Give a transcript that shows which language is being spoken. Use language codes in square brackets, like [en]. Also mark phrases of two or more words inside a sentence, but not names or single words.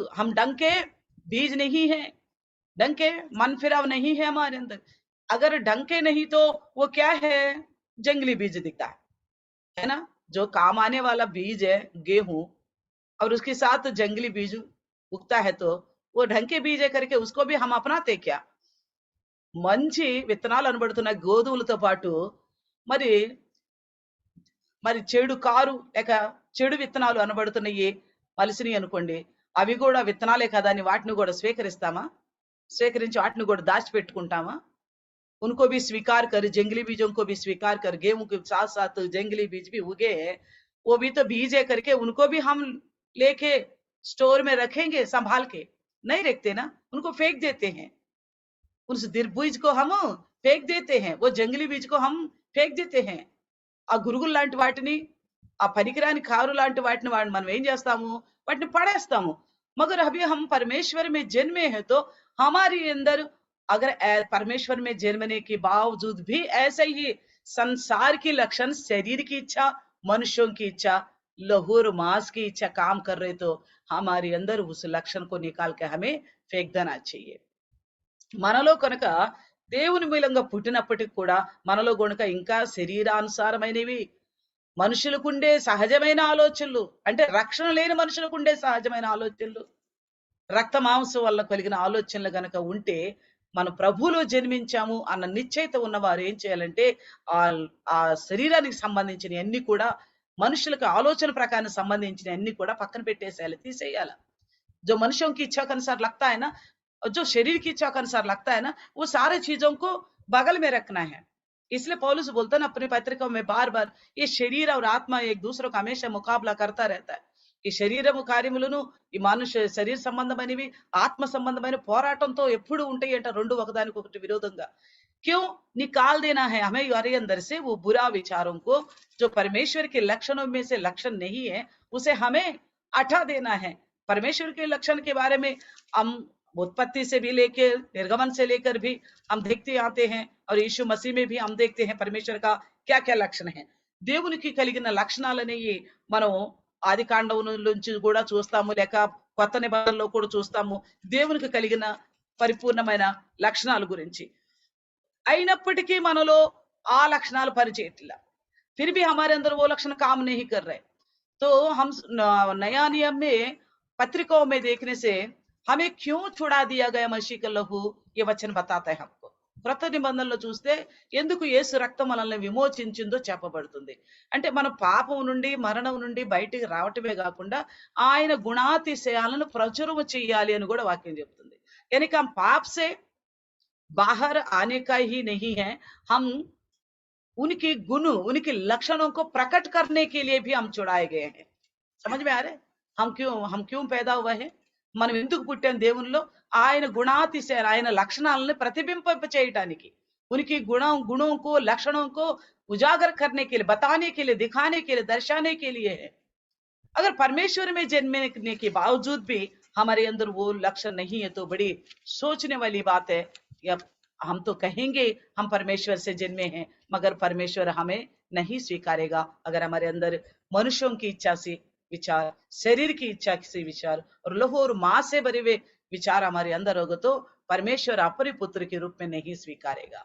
[hi] हम डंके बीज नहीं है, डंके मन फिराव नहीं है हमारे अंदर। अगर डंके नहीं तो वो क्या है? जंगली बीज दिखता है ना। जो काम आने वाला बीज है गेहूं और उसके साथ जंगली बीज उगता है तो वो ढंके बीज है करके उसको भी हम अपनाते क्या? [te] మంచి విత్తనాలు అనబడుతున్న గోధుమలతో పాటు మరి మరి చెడు కారు లేక చెడు విత్తనాలు అనబడుతున్నాయి మలిసిని అనుకోండి, అవి కూడా విత్తనాలే కదా అని వాటిని కూడా స్వీకరిస్తామా? స్వీకరించి వాటిని కూడా దాచిపెట్టుకుంటామా? [hi] उनको भी स्वीकार कर, जंगली बीजों को भी स्वीकार कर, गेहूं के साथ साथ जंगली बीज भी उगे हैं, वो भी तो बीज है करके उनको भी हम लेके स्टोर में रखेंगे संभाल के? नहीं रखते ना, उनको फेंक देते हैं। उस बीज को हम फेंक देते हैं, वो जंगली बीज को हम फेंक देते हैं। [te] ఆ గురుగులు లాంటి వాటిని, ఆ పనికిరాని కారు లాంటి వాటిని మనం ఏం చేస్తాము? వాటిని పడేస్తాము। [hi] मगर अभी हम परमेश्वर में जन्मे हैं तो हमारे अंदर अगर परमेश्वर में जन्मने के बावजूद भी ऐसे ही संसार की लक्षण, शरीर की इच्छा, मनुष्यों की इच्छा, लहू और मांस की इच्छा काम कर रहे तो हमारे अंदर उस लक्षण को निकाल के हमें फेंक देना चाहिए। [te] మనలో కనుక దేవుని మూలంగా పుట్టినప్పటికి కూడా మనలో గనుక ఇంకా శరీరానుసారమైనవి మనుషులకుండే సహజమైన ఆలోచనలు, అంటే రక్షణ లేని మనుషులకుండే సహజమైన ఆలోచనలు, రక్త మాంసం వల్ల కలిగిన ఆలోచనలు గనక ఉంటే మనం ప్రభువులో జన్మించాము అన్న నిశ్చయిత ఉన్నవారు ఏం చేయాలంటే ఆ శరీరానికి సంబంధించిన అన్ని కూడా, మనుషులకు ఆలోచన ప్రకారం సంబంధించిన అన్ని కూడా పక్కన పెట్టేసేయాలి, తీసేయాలి। [hi] जो मनुष्यों की इच्छा के अनुसार लगता है ना, जो शरीर की इच्छा के अनुसार लगता है ना, वो सारे चीजों को बगल में रखना है। इसलिए पौलुस बोलता है ना अपनी पत्रिकाओं में बार बार, ये शरीर और आत्मा एक दूसरे का हमेशा मुकाबला करता रहता है। [te] ఈ శరీరము కార్యములను, ఈ మనుష్య శరీర సంబంధమైనవి ఆత్మ సంబంధమైన పోరాటంతో ఎప్పుడు ఉంటాయి అంట, రెండు ఒకదానికొకటి విరోధంగా। [hi] क्यों निकाल देना है हमें हमारे अंदर से वो बुरा विचारों को, जो परमेश्वर के लक्षणों में से लक्षण नहीं है, उसे हमें हटा देना है। परमेश्वर के लक्षण के बारे में हम उत्पत्ति से भी लेके निर्गमन से लेकर भी हम देखते आते हैं, और यीशु मसीह में भी हम देखते हैं परमेश्वर का क्या क्या लक्षण है। [te] దేవునికి కలిగిన లక్షణాలనేవి మనం ఆది కాండం నుంచి కూడా చూస్తాము, లేక కొత్త నిబంధనలో కూడా చూస్తాము దేవునికి కలిగిన పరిపూర్ణమైన లక్షణాల గురించి. అయినప్పటికీ మనలో ఆ లక్షణాలు పనిచేయట్లా. [hi] फिर भी हमारे अंदर वो लक्षण काम नहीं कर रहे। तो हम नया नियम में पत्रिकाओं में देखने से हमें क्यों छुड़ा दिया गया मसीह का लहू, ये वचन बताता है हमको। [te] క్రొత్త నిబంధనలో చూస్తే ఎందుకు యేసు రక్తం మనల్ని విమోచించిందో చెప్పబడుతుంది. అంటే మన పాపం నుండి మరణం నుండి బయటికి రావటమే కాకుండా ఆయన గుణాతిశయాలను ప్రచురము చేయాలి అని కూడా వాక్యం చెప్తుంది. [hi] यानी कि हम पाप से बाहर आने का ही नहीं है, हम उनके गुण उनके लक्षणों को प्रकट करने के लिए भी हम छुड़ाए गए हैं। समझ में आ रहा है हम क्यों पैदा हुआ है, [te] మనం ఎందుకు పుట్టాం దేవునిలో? ఆయన గుణాతిశయ ఆయన లక్షణాలను ప్రతిబింబింప చేయడానికి, [hi] उनकी गुणों को लक्षणों को उजागर करने के लिए, बताने के लिए, दिखाने के लिए, दर्शाने के लिए है। अगर परमेश्वर में जन्मने के बावजूद भी हमारे अंदर वो लक्षण नहीं है तो बड़ी सोचने वाली बात है। या हम तो कहेंगे हम परमेश्वर से जन्मे हैं, मगर परमेश्वर हमें नहीं स्वीकारेगा अगर हमारे अंदर मनुष्यों की इच्छा से विचार, शरीर की इच्छा से विचार और लहू और मां से भरे हुए विचार हमारे अंदर होगा तो परमेश्वर अपने पुत्र के रूप में नहीं स्वीकारेगा।